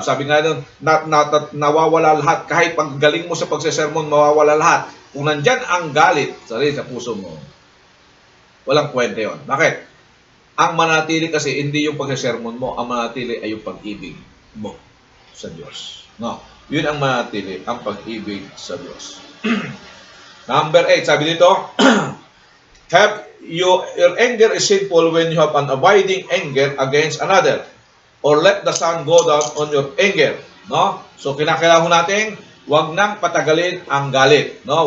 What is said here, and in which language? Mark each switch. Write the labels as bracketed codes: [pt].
[tl] Sabi nga nun, nawawala lahat. Kahit paggaling mo sa pagsesermon, mawawala lahat. Kung nandyan ang galit sa puso mo, walang kwenta yun. Bakit? Ang manatili kasi hindi yung pagsesermon mo, ang manatili ay yung pag-ibig mo sa Diyos. No? Yun ang manatili, ang pag-ibig sa Diyos. [en] Number 8, [tl] sabi dito, [en] your anger is sinful when you have an abiding anger against another, or let the sun go down on your anger. [tl] No? So kinakailangan natin, wag nang patagalin ang galit. No?